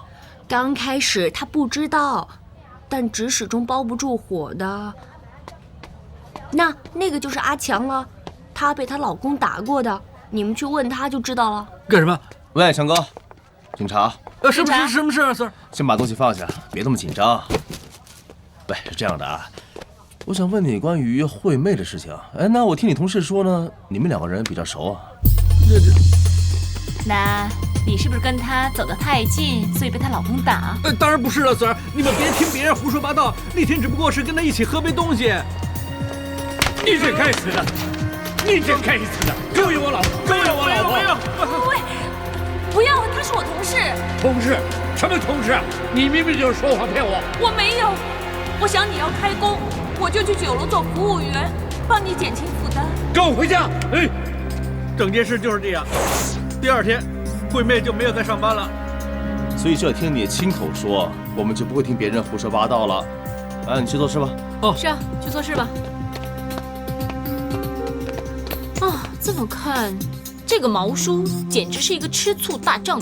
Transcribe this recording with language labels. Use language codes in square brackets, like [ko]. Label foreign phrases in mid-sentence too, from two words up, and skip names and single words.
[zh] 刚開始她不知道，但紙始終包不住火的。那個就是阿強了，她被她老公打過的，你們去問她就知道了。幹什麼？喂，強哥，警察。什麼事啊 ，Sir？先把東西放下，別那麼緊張。喂，是這樣的啊，我想問你關於惠妹的事情。哎，那我聽你同事說呢，你們兩個人比較熟啊。那你是不是跟她走得太近，所以被她老公打？當然不是了，Sir，你們別聽別人胡說八道。那天只不過是跟她一起喝杯東西。你這該死的！你這該死的！勾引我老婆！勾引我老婆！喂，不要，他是我同事。同事？什麼同事？你明明就是說謊騙我。我沒有，我想你要開工，我就去酒樓做服務員，幫你減輕負擔。跟我回家。哎，整件事就是這樣。第二天，惠妹就沒有再上班了。所以這聽你親口說，我們就不會聽別人胡說八道了。啊，你去做事吧。哦，是啊，去做事吧。這麼看，這個毛叔簡直是一個吃醋大丈夫。